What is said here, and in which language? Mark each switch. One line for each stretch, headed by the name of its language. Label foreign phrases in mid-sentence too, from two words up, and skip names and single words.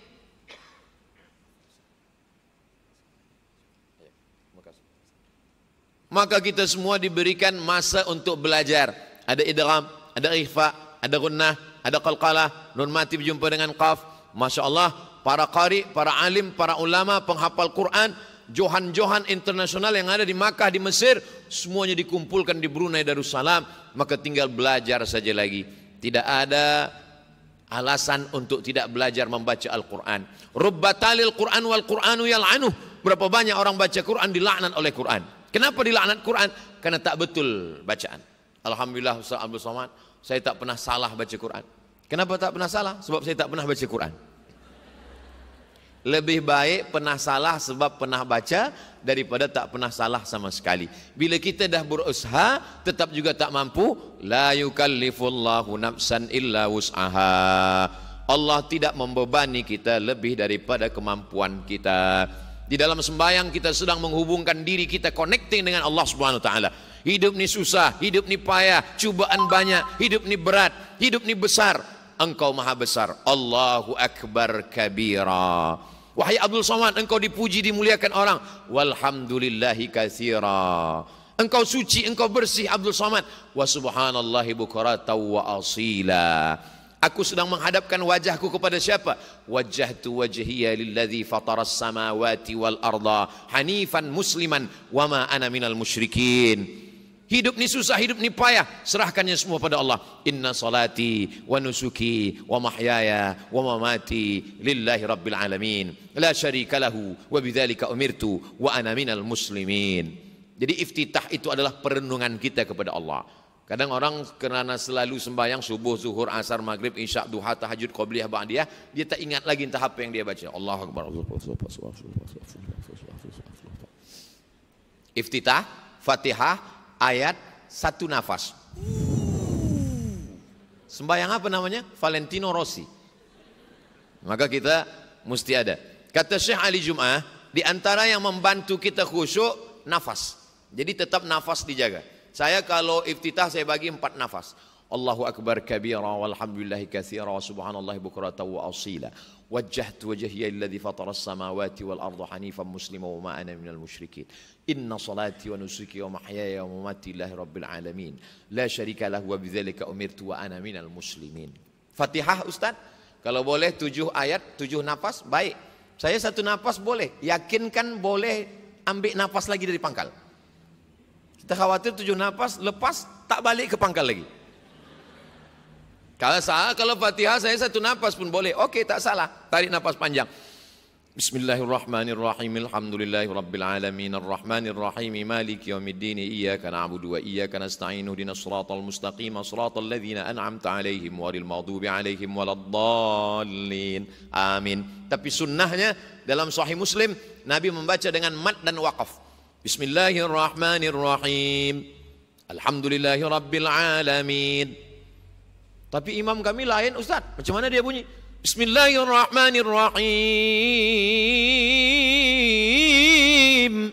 Malay: Maka kita semua diberikan masa untuk belajar. Ada idgham, ada ikhfa, ada gunnah, ada qalqalah, nun mati berjumpa dengan qaf.
Arabic: ما شاء الله,
Malay: para qari, para alim, para ulama, penghafal Quran, johan-johan internasional yang ada di Makkah, di Mesir, semuanya dikumpulkan di Brunei Darussalam. Maka tinggal belajar saja lagi. Tidak ada alasan untuk tidak belajar membaca Al-Quran.
Arabic: رب تال للقرآن والقرآن يلعنه.
Malay: Berapa banyak orang baca Quran dilaknat oleh Quran. Kenapa dilaknat Quran? Karena tak betul bacaan. Alhamdulillah Ustaz Abdul Somad, saya tak pernah salah baca Quran. Kenapa tak pernah salah? Sebab saya tak pernah baca Quran. Lebih baik pernah salah sebab pernah baca daripada tak pernah salah sama sekali. Bila kita dah berusaha tetap juga tak mampu,
Arabic: لا يكلف الله نفسا إلا وسعها.
Malay: Allah tidak membebani kita lebih daripada kemampuan kita. Di dalam sembahyang kita sedang menghubungkan diri kita, connecting dengan Allah
Arabic: سبحانه وتعالى.
Malay: Hidup ni susah, hidup ni payah, cubaan banyak, hidup ni berat, hidup ni besar. Engkau maha besar.
Arabic: الله أكبر كبيرا.
Malay: Wahai Abdul Somad, engkau dipuji, dimuliakan orang.
Arabic: والحمد لله كثيرا.
Malay: Engkau suci, engkau bersih Abdul Somad.
Arabic: وسبحان الله بكرة وأصيلا.
Malay: Aku sedang menghadapkan wajahku kepada siapa?
Arabic: وجهت وجهي للذي فطر السماوات والأرض حنيفا مسلما وما أنا من المشركين.
Malay: Hidup ni susah, hidup ni payah, serahkannya semua pada Allah.
Arabic: إن صلاتي ونسكي ومحياي ومماتي لله رب العالمين. لا شريك له وبذلك أمرت وأنا من المسلمين.
Malay: Jadi iftitah itu adalah perenungan kita kepada Allah. Kadang orang kerana selalu sembahyang subuh, zuhur, asar, maghrib, isya, duha, tahajud, qabliyah, ba'diyah, dia tak ingat lagi entah apa yang dia baca.
Arabic: الله أكبر.
Malay: Iftitah, Fatihah, ayat, satu nafas. Sembahyang apa namanya? Valentino Rossi. Maka kita mesti ada. Kata Syekh Ali Jum'ah, di antara yang membantu kita khusyuk, nafas. Jadi tetap nafas dijaga. Saya kalau iftitah saya bagi 4 nafas.
Arabic: الله أكبر كبيرا والحمد لله كثيرا وسبحان الله بكرة وأصيلا. وجهت وجهي للذي فطر السماوات والأرض حنيفا مسلما وما أنا من المشركين. إن صلاتي ونسكي ومحياي ومماتي لله رب العالمين. لا شريك له وبذلك أمرت وأنا من المسلمين.
Malay: Fatihah Ustaz, kalau boleh 7 ayat, 7 nafas, baik. Saya 1 nafas boleh. Yakinkan boleh ambil nafas lagi dari pangkal. Kita khawatir 7 nafas lepas tak balik ke pangkal lagi. Kalau salah, kalau Fatihah saya satu napas pun boleh. Oke, tak salah. Tarik napas panjang.
Arabic: بسم الله الرحمن الرحيم الحمد لله رب العالمين الرحمن الرحيم مالك يوم الدين إياك نعبد وإياك نستعين اهدنا الصراط المستقيم صراط الذين أنعمت عليهم غير المغضوب عليهم ولا الضالين. Amin.
Malay: Tapi sunnahnya dalam Sahih Muslim Nabi membaca dengan mad dan waqaf.
Arabic: بسم الله الرحمن الرحيم الحمد لله رب العالمين.
Malay: Tapi imam kami lain, Ustaz. Macam mana dia bunyi?
Arabic: بسم الله الرحمن الرحيم.